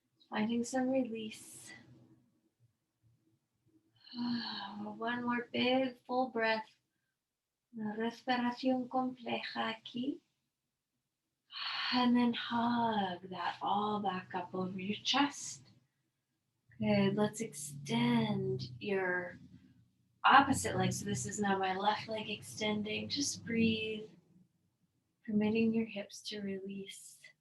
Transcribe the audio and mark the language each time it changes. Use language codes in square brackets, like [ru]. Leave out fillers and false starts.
[en] Finding some release. One more big full breath. [es] Una respiración compleja aquí. [en] And then hug that all back up over your chest. Good. Let's extend your opposite leg. So this is now my left leg extending. Just breathe, permitting your hips to release.